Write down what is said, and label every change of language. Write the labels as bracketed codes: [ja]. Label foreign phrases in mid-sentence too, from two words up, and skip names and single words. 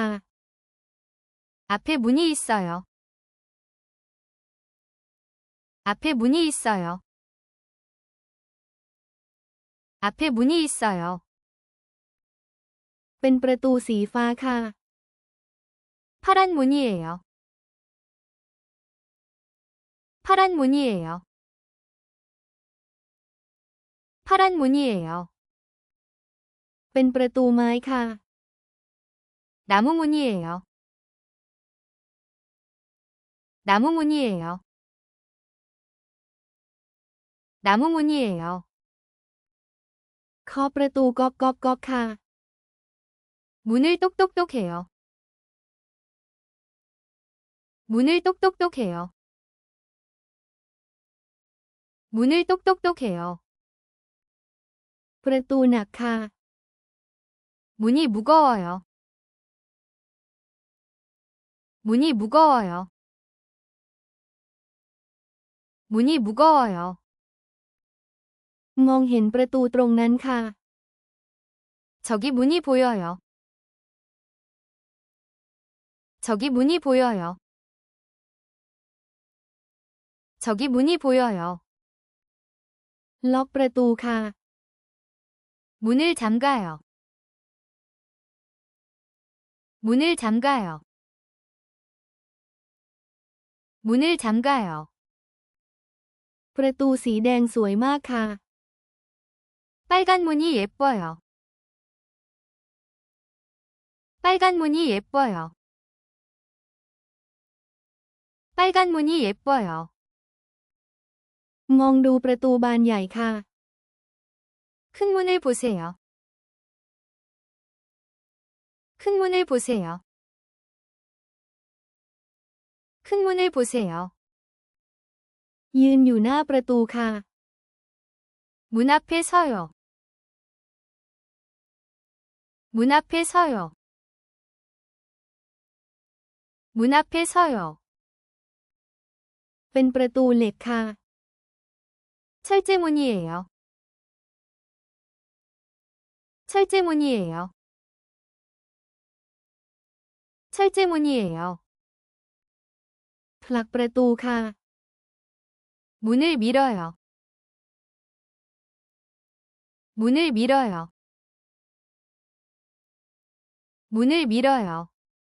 [ko] 앞에 문이 있어요. 앞에 문이 있어요. 앞에 문이 있어요. [th] เป็นประตูสีฟ้าค่ะ [ko] 파란 문이에요. 파란 문이에요. 파란 문이에요. [th] เป็นประตูไม้ค่ะ [ko] 나무 문이에요. 나무 문이에요. 나무 문이에요. [th] เคาะประตูก๊อกก๊อกก๊อกค่ะ [ko] 문을 똑똑똑 해요. 문을 똑똑똑 해요. 문을 똑똑똑 해요. [th] ประตูหนักค่ะ [ko] 문이 무거워요. 문이 무거워요. 문이 무거워요. [th] มองเห็นประตูตรงนั้นค่ะ [ko] 저기 문이 보여요. 저기 문이 보여요. 저기 문이 보여요. [th] ล็อกประตูค่ะ [ko] 문을 잠가요. 문을 잠가요. 문을 잠가요. [th] ประตูสีแดงสวยมากค่ะ [ko] 빨간 문이 예뻐요. 빨간 문이 예뻐요. 빨간 문이 예뻐요. [th] มองดูประตูบานใหญ่ค่ะ [ko] 큰 문을 보세요. 큰 문을 보세요. 큰 문을 보세요. [th] ยืนอยู่หน้าประตูค่ะ [ko] 문 앞에 서요. 문 앞에 서요. 문 앞에 서요. [th] เป็นประตูเหล็กค่ะ [ko] 철제문이에요. 철제문이에요. 철제문이에요. [th] ผลักประตูค่ะ [ko] 문을 밀어요. 문을 밀어요. 문을 밀어요.